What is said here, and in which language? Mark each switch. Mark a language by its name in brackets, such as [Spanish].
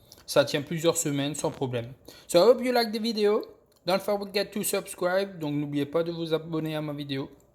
[French] Ça tient plusieurs semaines sans problème. [English] So I hope you like the video. Don't forget to subscribe. [French] Donc n'oubliez pas de vous abonner à ma vidéo.